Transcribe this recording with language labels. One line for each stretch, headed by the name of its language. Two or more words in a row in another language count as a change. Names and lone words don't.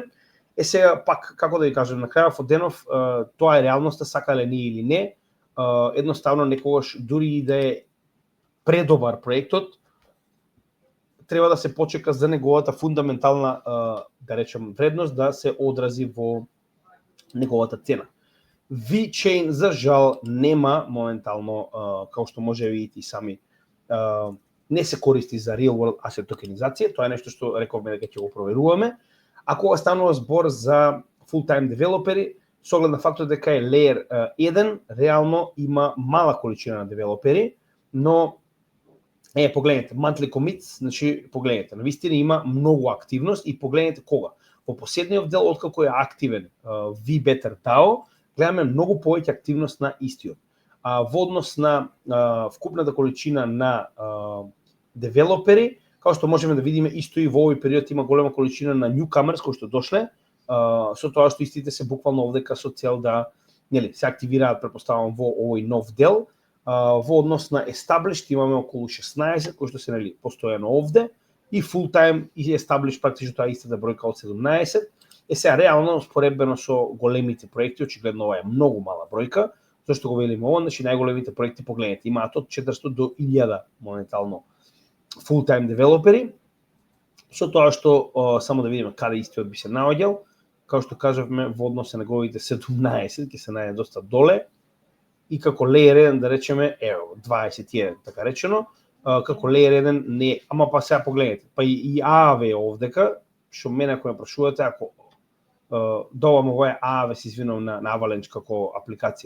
Macedonian: Сега пак како да ви кажам, на крајот од денов тоа е реалноста, сакале ние или не, едноставно некогаш дури и да е предобар проектот, треба да се почека за неговата фундаментална, да речем, вредност да се одрази во неговата цена. VeChain, за жал, нема моментално, како што може да видите и сами, не се користи за
English: real world asset
Macedonian: токенизација, тоа е нешто што рековме дека ќе го проверуваме. А кога станува збор за full-time девелопери, со оглед на фактот дека е Layer 1, реално има мала количина на девелопери, но погледнете,
English: monthly commits,
Macedonian: значи погледнете, навистина има многу активност и погледнете кога. Во последниот дел, откако е активен VBetter DAO, гледаме многу повеќе активност на истиот. Во однос на вкупната количина на девелопери, како што можеме да видиме, исто и во овој период има голема количина на newcomers кои што дошле, со тоа што истите се буквално овдека со цел да се активираат, претпоставувам, во овој нов дел. Во однос на established имаме околу 16 кои што се постојано овде, и
English: full time
Macedonian: и established практично тоа истата бројка од 17. Сега реално споредбено со големите проекти, очигледно ова е многу мала бројка, зашто го велиме ова, значи најголемите проекти погледнете, имаат од 400 до 1000 моментално
English: full time
Macedonian: девелопери. Со тоа што само да видиме каде истиот би се наоѓал, како што кажавме, во однос на неговите 17 ќе се најде доста доле. И како Layer 1, да речеме, 21, така речено, како Layer 1 не, ама па сега погледнете, па и Aave овдека, што мене ако ме прашувате, ако добавам ова Aave, се извинувам на Avalanche како апликација.